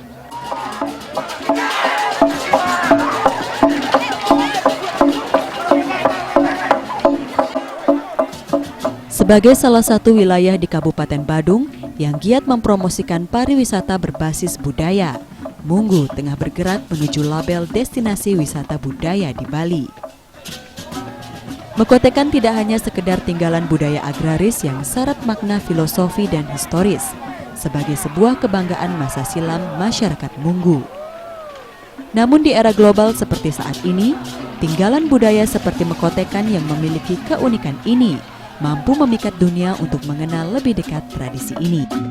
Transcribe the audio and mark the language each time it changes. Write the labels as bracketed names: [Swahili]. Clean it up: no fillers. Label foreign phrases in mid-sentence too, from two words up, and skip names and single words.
[Indonesian] Sebagai salah satu wilayah di Kabupaten Badung yang giat mempromosikan pariwisata berbasis budaya, Munggu tengah bergerak menuju label destinasi wisata budaya di Bali. Mekotekan tidak hanya sekedar tinggalan budaya agraris yang syarat makna filosofi dan historis, sebagai sebuah kebanggaan masa silam masyarakat Munggu. Namun di era global seperti saat ini, tinggalan budaya seperti mekotekan yang memiliki keunikan ini mampu memikat dunia untuk mengenal lebih dekat tradisi ini.